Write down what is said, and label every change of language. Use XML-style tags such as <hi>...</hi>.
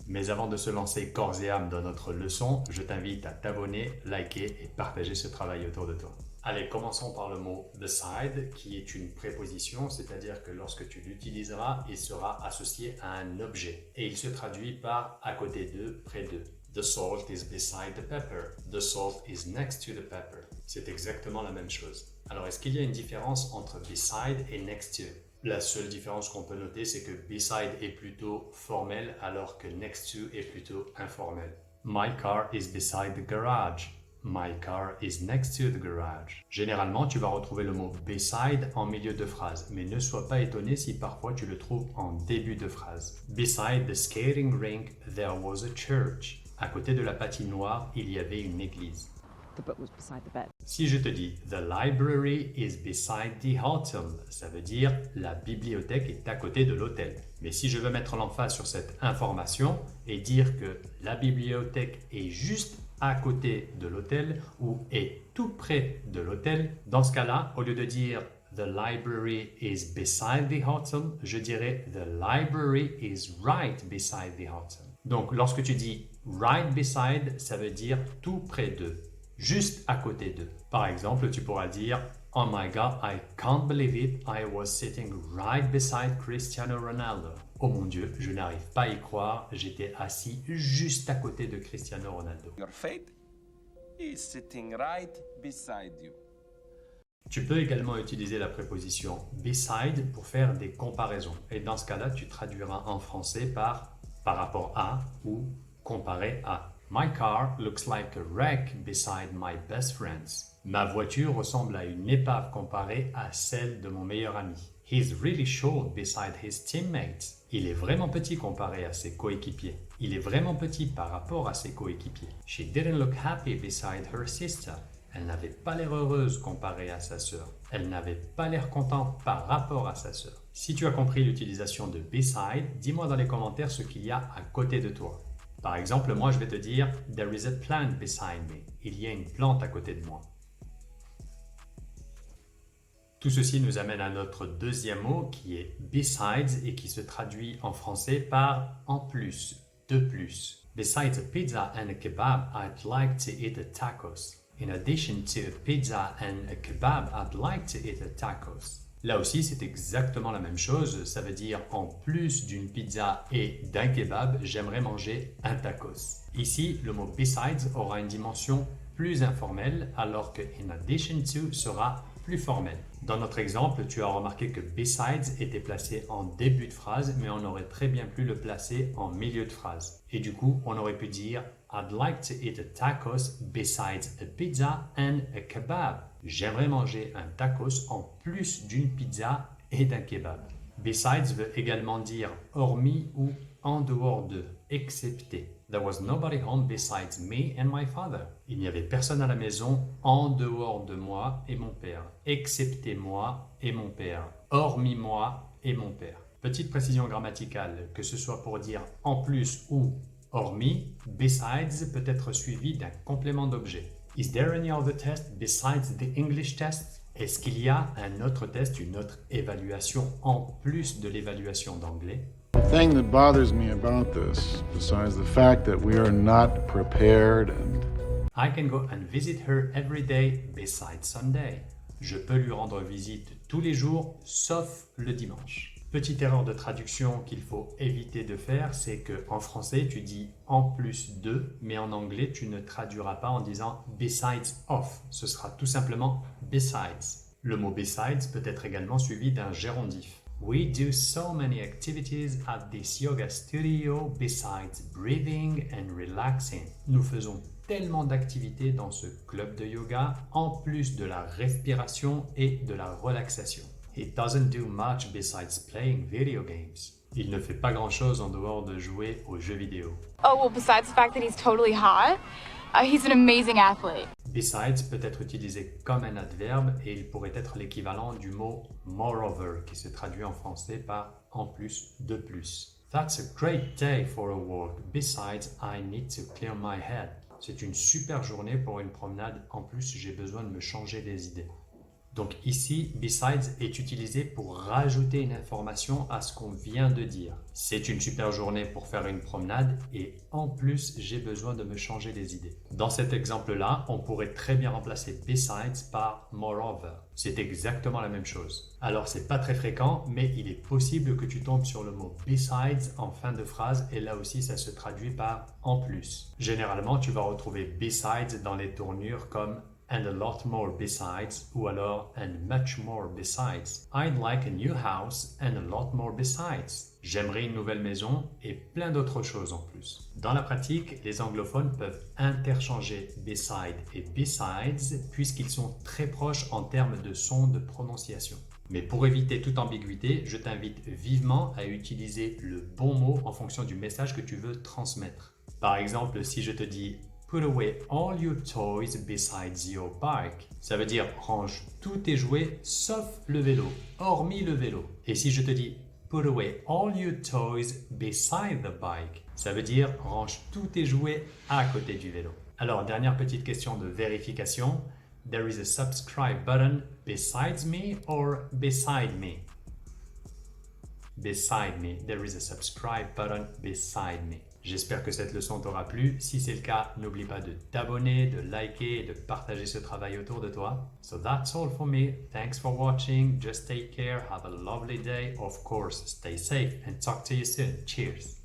<fr>Mais avant de se lancer corps et âme dans notre leçon, je t'invite à t'abonner, liker et partager ce travail autour de toi. Allez, commençons par le mot beside, qui est une préposition, c'est-à-dire que lorsque tu l'utiliseras, il sera associé à un objet. Et il se traduit par à côté de, près de.</fr> <en>The salt is beside the pepper. The salt is next to the pepper.</en> <fr>C'est exactement la même chose. Alors, est-ce qu'il y a une différence entre beside et next to? La seule différence qu'on peut noter, c'est que beside est plutôt formel, alors que next to est plutôt informel.</fr> <en>My car is beside the garage. My car is next to the garage.</en> <fr>Généralement, tu vas retrouver le mot beside en milieu de phrase, mais ne sois pas étonné si parfois tu le trouves en début de phrase.</fr> <en>Beside the skating rink, there was a church.</en> <fr>À côté de la patinoire, il y avait une église.</fr> <en>The book was beside the bed.</en> <fr>Si je te dis «</fr> <en>The library is beside the hotel</en> <fr>», ça veut dire « la bibliothèque est à côté de l'hôtel ». Mais si je veux mettre l'emphase sur cette information et dire que la bibliothèque est juste à côté de l'hôtel ou est tout près de l'hôtel, dans ce cas-là, au lieu de dire «</fr> <en>The library is beside the hotel</en> <fr>», je dirais «</fr> <en>The library is right beside the hotel ».</en> <fr>Donc, lorsque tu dis « right beside », ça veut dire « tout près de ». Juste à côté d'eux. Par exemple, tu pourras dire «</fr> <en>Oh my God, I can't believe it, I was sitting right beside Cristiano Ronaldo.</en> <fr>» Oh mon Dieu, je n'arrive pas à y croire, j'étais assis juste à côté de Cristiano Ronaldo.</fr> <en>Your fate is sitting right beside you.</en> <fr>Tu peux également utiliser la préposition beside pour faire des comparaisons. Et dans ce cas-là, tu traduiras en français par rapport à ou comparé à.</fr> <en>My car looks like a wreck beside my best friends.</en> <fr>Ma voiture ressemble à une épave comparée à celle de mon meilleur ami.</fr> <en>He's really short beside his teammates.</en> <fr>Il est vraiment petit comparé à ses coéquipiers. Il est vraiment petit par rapport à ses coéquipiers.</fr> <en>She didn't look happy beside her sister.</en> <fr>Elle n'avait pas l'air heureuse comparée à sa sœur. Elle n'avait pas l'air contente par rapport à sa sœur. Si tu as compris l'utilisation de beside, dis-moi dans les commentaires ce qu'il y a à côté de toi. Par exemple, moi je vais te dire «</fr> <en>There is a plant beside me ».</en> <fr>Il y a une plante à côté de moi. Tout ceci nous amène à notre deuxième mot qui est « besides » et qui se traduit en français par « en plus »,« de plus ».</fr> <en>Besides a pizza and a kebab, I'd like to eat a tacos. In addition to a pizza and a kebab, I'd like to eat a tacos.</en> <fr>Là aussi, c'est exactement la même chose. Ça veut dire en plus d'une pizza et d'un kebab, j'aimerais manger un tacos. Ici, le mot besides aura une dimension plus informelle, alors que in addition to sera plus formel. Dans notre exemple, tu as remarqué que besides était placé en début de phrase, mais on aurait très bien pu le placer en milieu de phrase. Et du coup, on aurait pu dire</fr> <en>I'd like to eat a tacos besides a pizza and a kebab.</en> <fr>J'aimerais manger un tacos en plus d'une pizza et d'un kebab. Besides veut également dire hormis ou en dehors de, excepté.</fr> <en>There was nobody home besides me and my father.</en> <fr>Il n'y avait personne à la maison en dehors de moi et mon père, excepté moi et mon père, hormis moi et mon père. Petite précision grammaticale, que ce soit pour dire en plus ou hormis, besides peut être suivi d'un complément d'objet.</fr> <en>Is there any other test besides the English test?</en> <fr>Est-ce qu'il y a un autre test, une autre évaluation en plus de l'évaluation d'anglais?</fr> <en>The thing that bothers me about this, besides the fact that we are not prepared and I can go and visit her every day besides Sunday.</en> <fr>Je peux lui rendre visite tous les jours, sauf le dimanche. Petite erreur de traduction qu'il faut éviter de faire, c'est qu'en français, tu dis en plus de, mais en anglais, tu ne traduiras pas en disant besides of. Ce sera tout simplement besides. Le mot besides peut être également suivi d'un gérondif.</fr> <en>We do so many activities at this yoga studio besides breathing and relaxing.</en> <fr>Nous faisons tellement d'activités dans ce club de yoga, en plus de la respiration et de la relaxation.</fr> <en>He doesn't do much besides playing video games.</en> <fr>Il ne fait pas grand-chose en dehors de jouer aux jeux vidéo.</fr> <en>Oh, well, besides the fact that he's totally hot, He's an amazing athlete.</en> <fr>Besides peut être utilisé comme un adverbe et il pourrait être l'équivalent du mot moreover qui se traduit en français par en plus, de plus.</fr> <en>That's a great day for a walk. Besides, I need to clear my head.</en> <fr>C'est une super journée pour une promenade. En plus, j'ai besoin de me changer les idées. Donc ici, besides est utilisé pour rajouter une information à ce qu'on vient de dire. C'est une super journée pour faire une promenade et en plus, j'ai besoin de me changer les idées. Dans cet exemple-là, on pourrait très bien remplacer besides par moreover. C'est exactement la même chose. Alors, c'est pas très fréquent, mais il est possible que tu tombes sur le mot besides en fin de phrase et là aussi, ça se traduit par en plus. Généralement, tu vas retrouver besides dans les tournures comme</fr> <en>and a lot more besides,</en> <fr>ou alors</fr> <en>and much more besides. I'd like a new house and a lot more besides.</en> <fr>J'aimerais une nouvelle maison et plein d'autres choses en plus. Dans la pratique, les anglophones peuvent interchanger beside et besides puisqu'ils sont très proches en termes de son de prononciation. Mais pour éviter toute ambiguïté, je t'invite vivement à utiliser le bon mot en fonction du message que tu veux transmettre. Par exemple, si je te dis</fr> <en>Put away all your toys besides your bike.</en> <fr>Ça veut dire range tous tes jouets sauf le vélo, hormis le vélo. Et si je te dis</fr> <en>Put away all your toys beside the bike.</en> <fr>Ça veut dire range tous tes jouets à côté du vélo. Alors, dernière petite question de vérification.</fr> <en>There is a subscribe button besides me or beside me? Beside me. There is a subscribe button beside me.</en> <fr>J'espère que cette leçon t'aura plu. Si c'est le cas, n'oublie pas de t'abonner, de liker et de partager ce travail autour de toi.</fr> <en>So that's all for me. Thanks for watching. Just take care. Have a lovely day. Of course, stay safe and talk to you soon. Cheers.</en>